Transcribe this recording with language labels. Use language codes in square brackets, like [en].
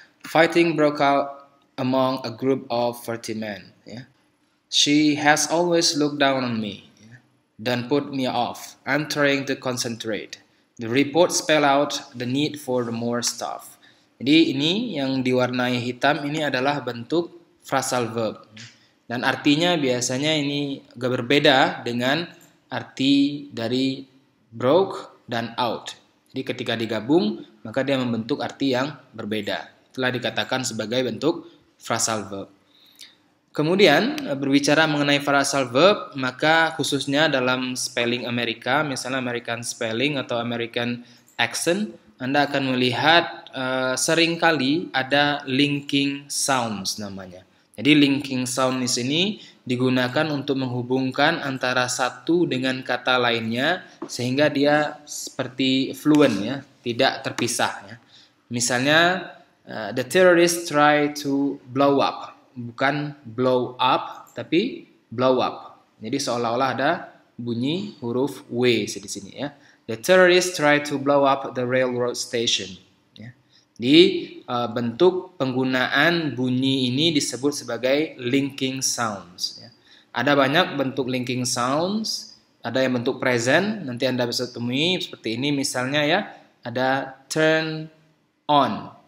[en] Fighting broke out among a group of 30 men. Ya. She has always looked down on me. Don't put me off. I'm trying to concentrate. The report spell out the need for more staff. [id] Jadi ini yang diwarnai hitam ini adalah bentuk phrasal verb. Dan artinya biasanya ini agak berbeda dengan arti dari broke dan out. Jadi ketika digabung maka dia membentuk arti yang berbeda. Itulah dikatakan sebagai bentuk phrasal verb. Kemudian berbicara mengenai phrasal verb, maka khususnya dalam spelling Amerika, misalnya American spelling atau American accent, Anda akan melihat seringkali ada linking sounds namanya. Jadi linking sound di sini digunakan untuk menghubungkan antara satu dengan kata lainnya sehingga dia seperti fluent ya, tidak terpisah ya. [en] Misalnya the terrorists try to blow up. [id] Bukan blow up, tapi blow up. Jadi seolah-olah ada bunyi huruf W di sini ya. [en] The terrorists try to blow up the railroad station. [id] Ya. Di bentuk penggunaan bunyi ini disebut sebagai linking sounds. Ya. Ada banyak bentuk linking sounds. Ada yang bentuk present. Nanti Anda bisa temui seperti ini. Misalnya ya, ada turn on.